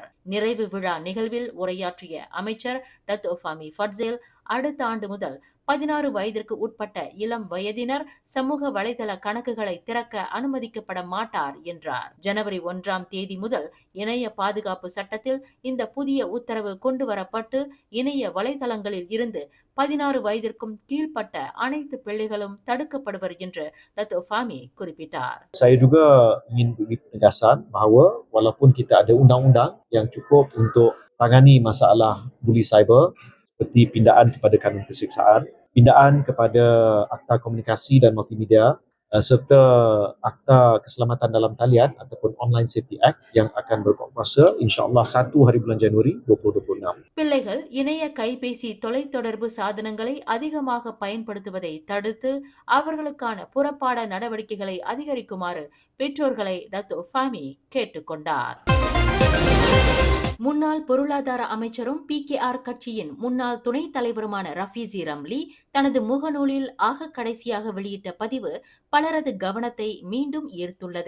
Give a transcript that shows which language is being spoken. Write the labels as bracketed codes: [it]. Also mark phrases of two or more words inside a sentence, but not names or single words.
[ta] நிறைவு விழா நிகழ்வில் உரையாற்றிய அமைச்சர் டத்தோ ஃபாமி ஃபட்சில் அடுத்த ஆண்டு முதல் 16 வயதிற்கு உட்பட்ட இளம் வயதினர் சமூக வலைதள கணக்குகளை திறக்க அனுமதிக்கப்பட மாட்டார் என்றார். ஜனவரி 1ஆம் தேதி முதல் இணைய பாதுகாப்பு சட்டத்தில் இந்த புதிய உத்தரவு கொண்டுவரப்பட்டு இணைய வலைதளங்களில் இருந்து 16 வயதிற்கும் கீழ்ப்பட்ட அனைத்து பிள்ளைகளும் தடுக்கப்படுவர் என்று டத்தோ ஃபாமி குறிப்பிட்டார். [ms] Saya juga ingin beri penegasan bahawa walaupun kita ada undang-undang yang cukup untuk tangani masalah buli cyber seperti pindaan kepada kanun keseksaan, pindaan kepada Akta Komunikasi dan Multimedia serta Akta Keselamatan dalam Talian ataupun Online Safety Act yang akan berkuasa insya-Allah 1 hari bulan Januari 2026. [ta] பிள்ளைகள் இணைய கைபேசி தொலைத்தொடர்பு சாதனங்களை அதிகமாக பயன்படுத்துவதை தடுத்து அவர்களுக்கான புறப்பாட நடவடிக்கைகளை அதிகரிக்குமாறு பெற்றோர்களை டத்தோ ஃபாமி கேட்டுக்கொண்டார். முன்னாள் பொருளாதார அமைச்சரும் PKR கட்சியின் முன்னாள் துணைத் தலைவருமான ரஃபீசி ரம்லி தனது முகநூலில் ஆக கடைசியாக வெளியிட்ட பதிவு பலரது கவனத்தை மீண்டும் ஈர்த்துள்ளது.